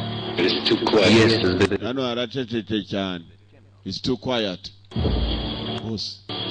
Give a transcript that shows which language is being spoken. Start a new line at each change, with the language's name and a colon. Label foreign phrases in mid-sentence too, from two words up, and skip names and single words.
English: It is too quiet.
Polish: Jest zbyt...
Kinyarwanda: Hano haracecetse cyane.
English: It's too quiet. Boss.